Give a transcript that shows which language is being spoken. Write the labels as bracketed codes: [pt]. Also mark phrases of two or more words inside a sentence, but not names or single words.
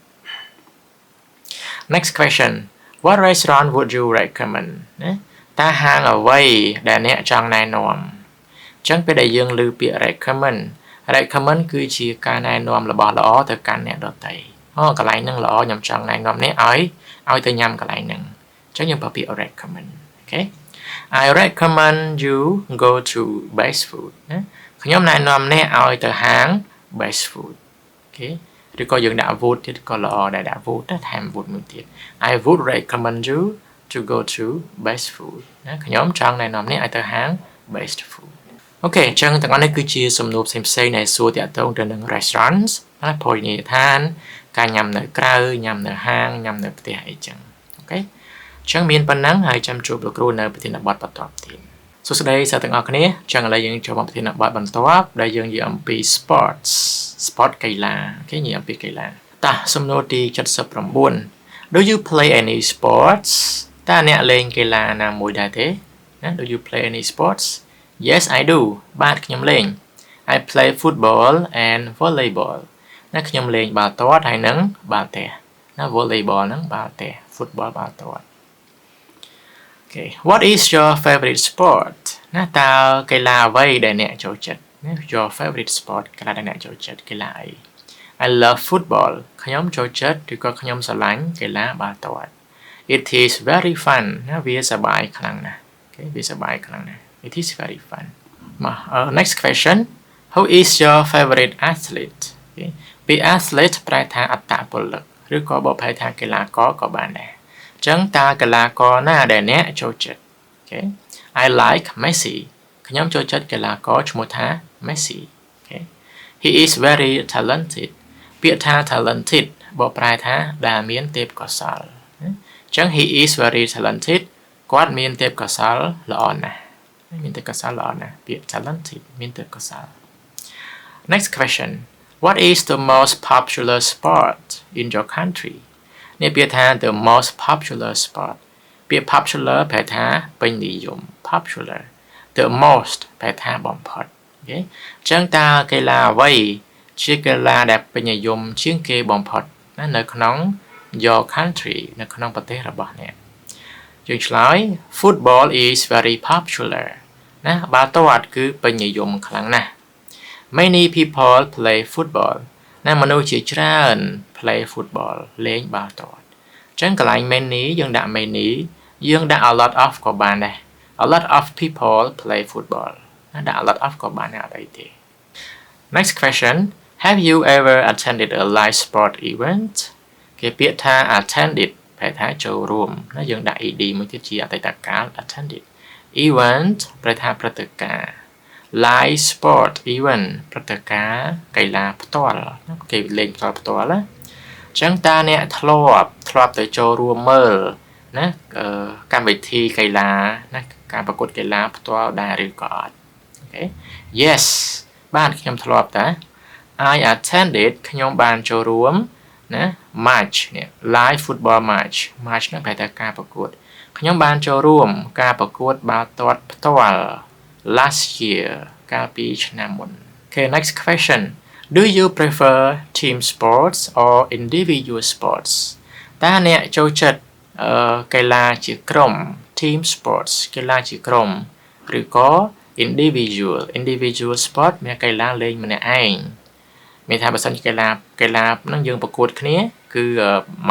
[en] Next question What restaurant would you recommend [km] ណាតើហាងអ្វីដែលអ្នកចង់ណែនាំអញ្ចឹងពេលដែលយើងឮពាក្យ recommend គឺជាការណែនាំរបស់ល្អទៅកាន់អ្នកដទៃកន្លែងហ្នឹងល្អខ្ញុំចង់ណែនាំអ្នកឲ្យទៅញ៉ាំកន្លែងហ្នឹងអញ្ចឹងយើងប្រើពាក្យ recommend អូខេ [en] I recommend you go to best food [km] ណាខ្ញុំណែនាំអ្នកឲ្យទៅហាង best food អូខេឬក៏យើងដាក់ would ទៀតក៏ល្អដែរដាក់ would ថែម would មួយទៀត [en] I would recommend you to go to best food [km] ណាខ្ញុំចង់ណែនាំអ្នកឲ្យទៅហាង best food អូខេអញ្ចឹងទាំងអស់នេះគឺជាសំណួរផ្សេងៗដែលសួរទាក់ទងទៅនឹង restaurants ណាភោជនីយ ដ្ឋានការញ៉ាំនៅក្រៅញ៉ាំនៅហាងញ៉ាំនៅផ្ទះអីចឹងអូខេអញ្ចឹងមានប៉ុណ្ណឹងហើយចាំជួបលោកគ្រូនៅប្រធានបទបន្តទៀតសួស្តីសិស្សទាំងអស់គ្នាអញ្ចឹងឥឡូវយើងចូលមកប្រធានបទបន្តដែល យើងនិយាយអំពី sport កីឡាអូខេនិយាយអំពីកីឡាតោះសំណួរទី79 [en] Do you play any sports [km] តើអ្នកលេងកីឡាណាមួយដែរទេណា [en] Do you play any sports Yes I do [km] បាទខ្ញុំលេង [en] I play football and volleyball [km] ណាខ្ញុំលេងបាល់ទាត់ ហើយនិងបាល់ទះណា volleyball ហ្នឹងបាល់ទះ football បាល់ទាត់ [en] Okay what is your favorite sport [km] ណាតើកីឡាអ្វីដែលអ្នកចូលចិត្តណា [en] Your favorite sport [km] កីឡាដែលអ្នកចូលចិត្តកីឡាអី [en] I love football [km] ខ្ញុំចូលចិត្តឬក៏ខ្ញុំស្រឡាញ់កីឡាបាល់ទាត់ [en] It is very fun [km] ណាវាសប្បាយខ្លាំងណាស់ Okay វាសប្បាយខ្លាំងណាស់ [en] It is very fun Next question Who is your favorite athlete [km] ពី athlete ប្រែថាអត្តពលិកឬក៏បើប្រែថាកីឡាករក៏ បានដែរអញ្ចឹងតើកីឡាករណាដែលអ្នកចូលចិត្ត [en] Okay I like Messi [km] ខ្ញុំចូលចិត្តកីឡាករឈ្មោះថា Messi [en] Okay He is very talented [km] ពាក្យថា talented បើប្រែថាដែលមានទេពកោសល្យអញ្ចឹង [en] he is very talented [km] គាត់មានទេពកោសល្យល្អណាស់មានទេពកោសល្យល្អណាស់ពាក្យ talented មានទេពកោសល្យ [en] Next question What is the most popular sport in your country [km] នេះពាក្យថា [en] the most popular sport [km] ពាក្យ popular ប្រែថាពេញនិយម [en] popular the most [km] ប្រែថា បំផុតអូខេអញ្ចឹងតើកីឡាអ្វីជាកីឡាដែលពេញនិយមជាងគេបំផុតណា នៅក្នុង [en] your country [km] នៅក្នុងប្រទេសរបស់អ្នកយើងឆ្លើយ [en] football is very popular [km] ណាបាល់ទាត់គឺពេញនិយមខ្លាំងណាស់ [en] Many people play football [km] ណាមនុស្សជាច្រើន [en] play football [km] លេងបាល់ទាត់អញ្ចឹងកន្លែង many យើងដាក់ many យើងដាក់ [en] a lot of [km] ក៏បានដែរ [en] a lot of people play football [km] ណាដាក់ [en] a lot of [km] ក៏បានដែរអត់អីទេ [en] Next question Have you ever attended a live sport event [km] គេពាក្យថា attended ប្រែថាចូលរួមណាយើងដាក់ ed មួយទៀតជាអតីតកាល [en] attended event [km] ប្រែថាព្រឹត្តិការណ៍ [en] live sport [km] event ព្រឹត្តិការណ៍កីឡាផ្ទាល់គេលេងផ្ទាល់ណាអញ្ចឹងតើអ្នកធ្លាប់ទៅចូលរួមមើលណាកម្មវិធី កីឡាណាការប្រកួតកីឡាផ្ទាល់ដែរឬក៏អត់អូខេ Yes បានខ្ញុំធ្លាប់តា I attended ខ្ញុំបានចូលរួមណា match នេះ [en] live football match [km] នោះប្រែថាការប្រកួតខ្ញុំបានចូលរួមការប្រកួតបាល់ទាត់ផ្ទាល់ [en] last year [km] កាលពីឆ្នាំមុន [en] Okay next question Do you prefer team sports or individual sports [km] តើអ្នកចូលចិត្តកីឡាជាក្រុម [en] team sports [km] កីឡាជាក្រុមឬក៏ [en] individual sport [km] មានកីឡាលេងម្នាក់ឯងមានថាបើសិនជាកីឡាហ្នឹងយើងប្រកួតគ្នាគឺមួយ